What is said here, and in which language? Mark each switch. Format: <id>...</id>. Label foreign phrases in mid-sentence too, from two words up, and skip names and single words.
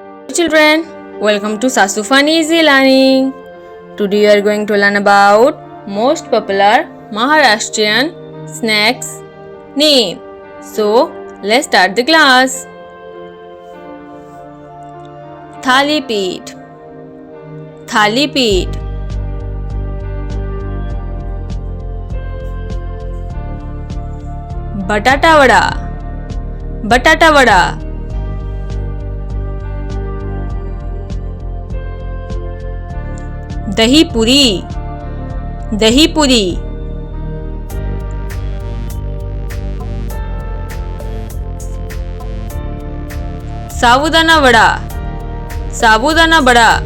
<en>Children, welcome to Sasu Fun Easy Learning. Today we are going to learn about most popular Maharashtrian snacks name. So, let's start the class. Thalipit, Thalipit. Batata vada, Batata vada. दही पुरी, दही पुरी. साबुदाना वड़ा, साबुदाना वड़ा.</en>